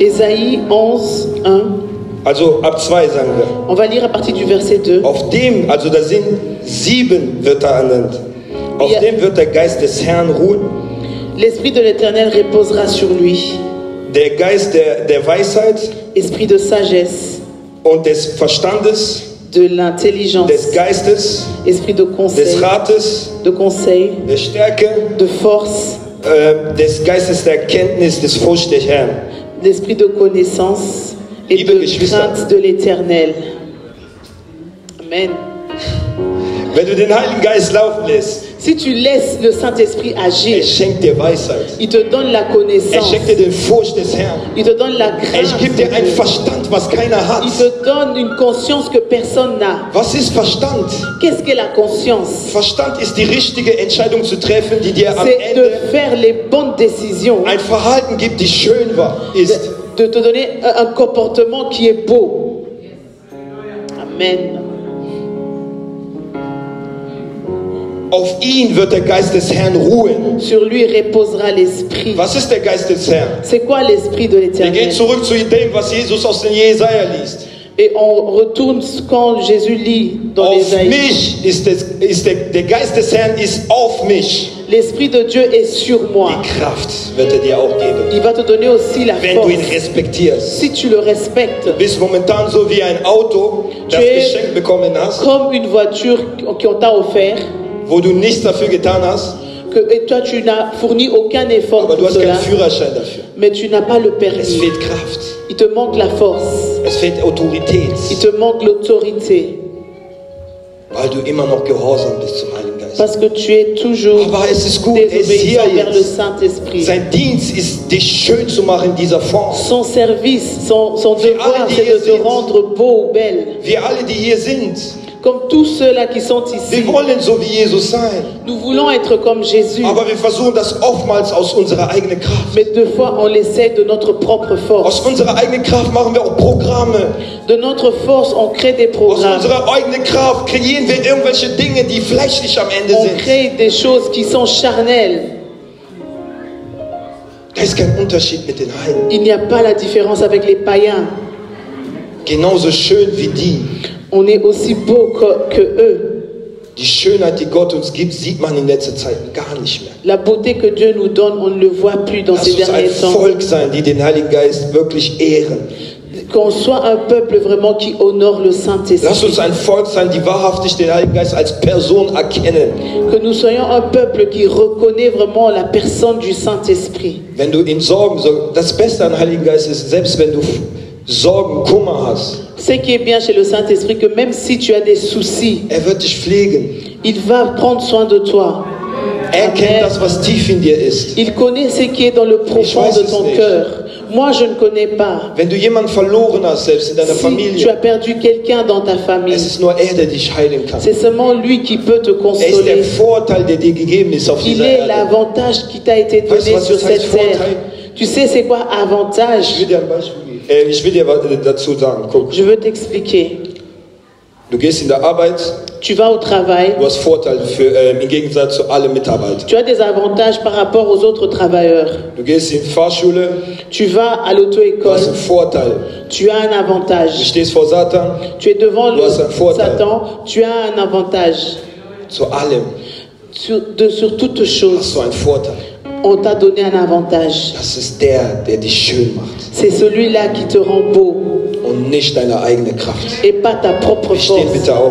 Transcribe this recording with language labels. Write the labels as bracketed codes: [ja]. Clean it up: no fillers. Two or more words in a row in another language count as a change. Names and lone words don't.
[fr] Ésaïe 11:1. [de] Also ab 2 sagen wir. [fr] On va lire à partir du verset 2. [de] Auf dem, also da sind 7 Wörter ernannt. Auf Ja. dem wird der Geist des Herrn ruhen. [fr] L'Esprit de l'Éternel reposera sur lui. [de] Der Geist der Weisheit [fr] Esprit de sagesse, [de] und des Verstandes, [fr] de l'intelligence, [de] des Geistes, [fr] esprit de [de] des [fr] conseil, [de] Rates, [fr] de [de] der Stärke, [fr] de force, [de] des Geistes der Erkenntnis, des Furcht des Herrn. [fr] d'esprit de connaissance et [de] Liebe [fr] de [de] Geschwister. [fr] crainte de l'Éternel. Amen. [de] Wenn du den Heiligen Geist laufen lässt, [fr] Si tu laisses le Saint-Esprit agir, [de] schenkt dir Weisheit. [fr] il te donne la connaissance, [de] Schenkt dir den Furcht des Herrn. [fr] il te donne la [de] Gibt [fr] crainte, [de] dir einen Verstand, was keiner hat. [fr] il te donne une conscience que personne n'a. [de] Was ist Verstand? [fr] Qu'est-ce qu'est la conscience? [de] Verstand ist die richtige Entscheidung zu treffen, die dir am [fr] C'est de [de] Ende [fr] faire les bonnes décisions, [de] ein Verhalten gibt, die schön ist. [fr] de te donner un comportement qui est beau. Amen. [de] Auf ihn wird der Geist des Herrn ruhen. [fr] Sur lui reposera l'Esprit. [de] Was ist der Geist des Herrn? [fr] C'est quoi l'Esprit de [de] Wir gehen [fr] l'Éternel? [de] zurück zu dem, was Jesus aus den Jesaja liest. [fr] Et on retourne quand Jésus lit dans [de] Auf [fr] l'Ésaïe. [de] mich der Geist des Herrn ist auf mich. [fr] L'Esprit de Dieu est sur moi. [de] Die Kraft wird er dir auch geben, [fr] Il va te donner aussi la [de] wenn du ihn [fr] force. [de] respektierst. [fr] Si tu le respectes, [de] Bist momentan so wie ein Auto, das geschenkt bekommen hast, [fr] comme une voiture qu'on t'a offert, [de] wo du nichts dafür getan hast, [fr] et toi tu n'as fourni aucun effort [de] aber du [fr] pour [de] hast keinen [fr] cela, [de] Führerschein dafür. [fr] mais tu n'as pas le [de] Es [fr] permis. [de] fehlt Kraft, [fr] Il te manque la force, [de] es fehlt Autorität, [fr] il te manque l'autorité, [de] weil du immer noch gehorsam bist zum Heiligen Geist. [fr] parce que tu es toujours [de] Aber es ist gut, er ist hier [fr] désobéissant vers le [de] jetzt. [fr] Saint-Esprit. [de] Sein Dienst ist, dich schön zu machen in dieser Form. [fr] Son service, son devoir, [de] alle, die [fr] c'est [de] hier [fr] de te [de] sind. [fr] rendre beau ou belle. [de] Wir alle, die hier sind, [fr] Comme tous ceux-là qui sont ici, [de] wir wollen so wie Jesus sein. [fr] nous voulons être comme Jésus. [de] Aber wir versuchen das oftmals aus unserer eigenen Kraft. [fr] Mais deux fois, on l'essaie de notre propre force. [de] Aus unserer eigenen Kraft machen wir auch Programme. [fr] De notre force, on crée des [de] Aus [fr] programmes. [de] unserer eigenen Kraft kreieren wir irgendwelche Dinge, die fleischlich am Ende [fr] On [de] sind. [fr] crée des choses qui sont charnelles. [de] Da ist kein Unterschied mit den Heiden. [fr] Il n'y a pas la différence avec les païens. [de] Genauso schön wie die, [fr] On est aussi beau que eux, [de] Die Schönheit, die Gott uns gibt, sieht man in letzter Zeit gar nicht mehr. [fr] La beauté que Dieu nous donne, on ne le voit plus dans [de] Lass [fr] ces [de] uns ein [fr] derniers temps. [de] Volk sein, die den Heiligen Geist wirklich ehren. [fr] Qu'on soit un peuple vraiment qui honore le [de] Lass [fr] Saint-Esprit. [de] uns ein Volk sein, die wahrhaftig den Heiligen Geist als Person erkennen. [fr] Que nous soyons un peuple qui reconnaît vraiment la personne du Saint-Esprit. [de] Wenn du in Sorgen, das Beste an Heiligen Geist ist, selbst wenn du Sorgen, Kummer hast, [fr] Ce qui est bien chez le Saint-Esprit, que même si tu as des soucis, [de] wird dich pflegen. [fr] il va prendre soin de toi. [de] Kennt das, was tief in dir ist. [fr] Il connaît ce qui est dans le profond [de] weiß [fr] de [de] es [fr] ton [de] nicht. [fr] cœur. Moi, je ne connais pas. [de] Wenn du jemanden verloren hast, selbst in deiner [fr] Si tu [de] Familie, [fr] as perdu quelqu'un dans ta famille, [de] es ist nur der dich heilen kann. [fr] c'est seulement lui qui peut te [de] Ist der [fr] consoler. [de] Vorteil, der dir gegeben ist auf [fr] Il [de] dieser [fr] est [de] Erde. [fr] l'avantage qui t'a été [de] Weißt du, [fr] donné [de] was [fr] sur [de] das heißt, [fr] cette terre. [de] Vorteil? [fr] Tu sais c'est quoi avantage? [de] Ich will dir ein Beispiel geben. Ich will dir was dazu sagen. Guck, [fr] Je veux t'expliquer. [de] du gehst in der Arbeit, [fr] Tu vas au travail, [de] du hast Vorteile im Gegensatz zu allen Mitarbeitern. [fr] tu as des avantages par rapport aux autres travailleurs. [de] Du gehst in die Fahrschule, [fr] Tu vas à [de] du [fr] l'auto-école, [de] hast einen Vorteil. [fr] tu as un [de] Du [fr] avantage. [de] stehst vor Satan, [fr] Tu es devant [de] Du hast einen Vorteil. [fr] Satan, tu as un avantage. [de] zu allem [fr] Sur toute chose, [de] hast du einen Vorteil. [fr] on t'a donné un avantage. [de] Das ist der dich schön macht [fr] C'est celui-là qui te rend beau [de] und nicht deine eigene Kraft. [fr] et pas ta propre [de] Wir stehen [fr] force. [de] bitte auf.